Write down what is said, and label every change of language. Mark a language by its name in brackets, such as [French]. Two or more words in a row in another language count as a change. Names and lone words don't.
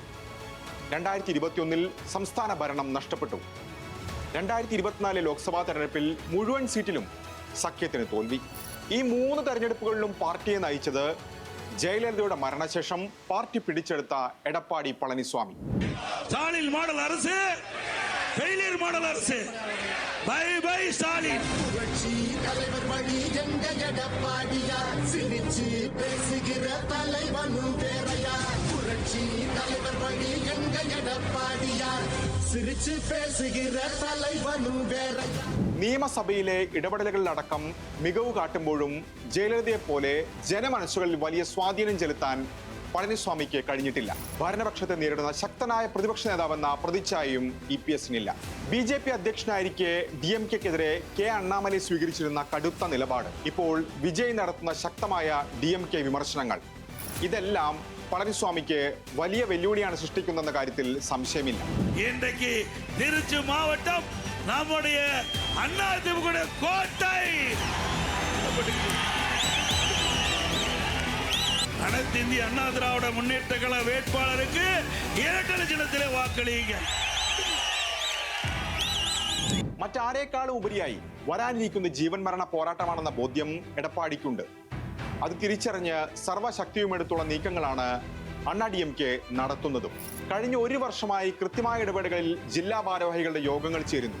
[Malayalam] 2021 സംസ്ഥാന ഭരണം നഷ്ടപ്പെട്ടു. 2024 ലോക്സഭാ തെരഞ്ഞെടുപ്പിൽ മുഴുവൻ സീറ്റിലും സഖ്യത്തിന് തോൽവി. ഈ 3 തെരഞ്ഞെടുപ്പുകളിലും പാർട്ടിയെ നയിച്ചത് ജയലളിതയുടെ മരണശേഷം പാർട്ടി പിടിച്ചെടുത്ത എടപ്പാടി പളനിസ്വാമി. [Tamil] ஸ்டாலின் மாடல் அரசு, [English] failure model [Tamil] அரசு. [English] bye bye ஸ்டாலின். [Tamil] புரட்சி தலைவர் வழி எங்க எடப்பாடியார், சிரிச்சு பேசுகிற தலைவனும் வேறையா. புரட்சி தலைவர் வழி எங்க எடப்பாடியார், சிரிச்சு பேசுகிற தலைவனும் வேறையா. [Malayalam] നിയമസഭയിലെ ഇടപെടലുകളിലടക്കം മികവ് കാട്ടുമ്പോഴും ജയലളിതയെ പോലെ ജനമനസ്സുകളിൽ വലിയ സ്വാധീനം ചെലുത്താൻ പളനിസ്വാമിക്ക് കഴിഞ്ഞിട്ടില്ല. ഭരണപക്ഷത്തെ നേരിടുന്ന ശക്തനായ പ്രതിപക്ഷ നേതാവെന്ന പ്രതിച്ഛായയും EPSനില്ല. BJP അധ്യക്ഷനായിരിക്കെ DMKക്കെതിരെ K. അണ്ണാമലൈ സ്വീകരിച്ചിരുന്ന കടുത്ത നിലപാട്, ഇപ്പോൾ വിജയ് നടത്തുന്ന ശക്തമായ DMK വിമർശനങ്ങൾ, ഇതെല്ലാം പളനിസ്വാമിക്ക് വലിയ വെല്ലുവിളിയാണ് സൃഷ്ടിക്കുന്നതെന്ന കാര്യത്തിൽ സംശയമില്ല. [Tamil] இன்றைக்கு திருச்சி மாவட்டம் நம்முடைய அதிமுக கோட்டை. அனைத்து இந்திய அண்ணா திராவிட முன்னேற்ற கழக வேட்பாளருக்கு இரட்டை சின்னத்திலே വാക്കളിക്കുക. [Malayalam] മറ്റാരേക്കാളും ഉപരിയായി വരാനിരിക്കുന്ന ജീവൻ മരണ പോരാട്ടമാണെന്ന ബോധ്യം എടപ്പാടിക്കുണ്ട്. അത് തിരിച്ചറിഞ്ഞ് സർവ്വശക്തിയുമെടുത്തുള്ള നീക്കങ്ങളാണ് DMK നടത്തുന്നതും. കഴിഞ്ഞ 1 വർഷമായി കൃത്യമായ ഇടപെടലുകളിൽ ജില്ലാ ഭാരവാഹികളുടെ യോഗങ്ങൾ ചേരുന്നു.